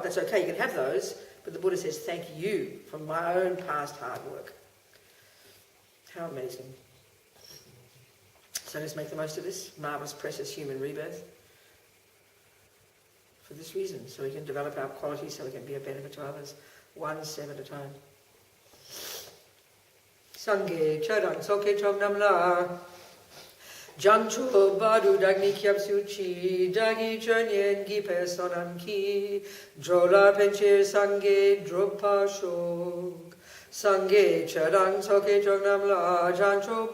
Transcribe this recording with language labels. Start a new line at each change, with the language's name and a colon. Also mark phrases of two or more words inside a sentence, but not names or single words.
English: That's okay, you can have those, but the Buddha says, thank you for my own past hard work. How amazing. So let's make the most of this marvellous, precious human rebirth. For this reason, so we can develop our qualities, so we can be of benefit to others, one step at a time.
Tibetan: སངས་རྒྱས་ཆོས་དང་ཚོགས་ཀྱི་མཆོག་རྣམས་ལ་བྱང་ཆུབ་བར་དུ་བདག་ནི་སྐྱབས་སུ་མཆི་བདག་གིས་སྦྱིན་སོགས་བགྱིས་པའི་བསོད་ནམས་ཀྱིས འགྲོ་ལ་ཕན་ཕྱིར་སངས་རྒྱས་འགྲུབ་པར་ཤོག་སངས་རྒྱས་ཆོས་དང་ཚོགས་ཀྱི་མཆོག་རྣམས་ལ་བྱང་ཆུབ